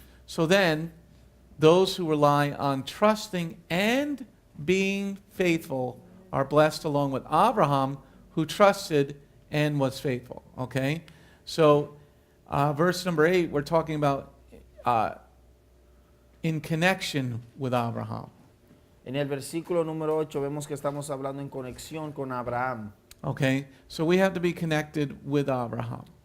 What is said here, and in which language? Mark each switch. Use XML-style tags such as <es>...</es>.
<en>So then, those who rely on trusting and being faithful are blessed along with Abraham, who trusted and was faithful. Okay? So, verse number 8, we're talking about in connection with Abraham.</en> <es>En el versículo número 8 vemos que estamos hablando en conexión con Abraham.</es> <en>Okay? So we have to be connected with Abraham.</en>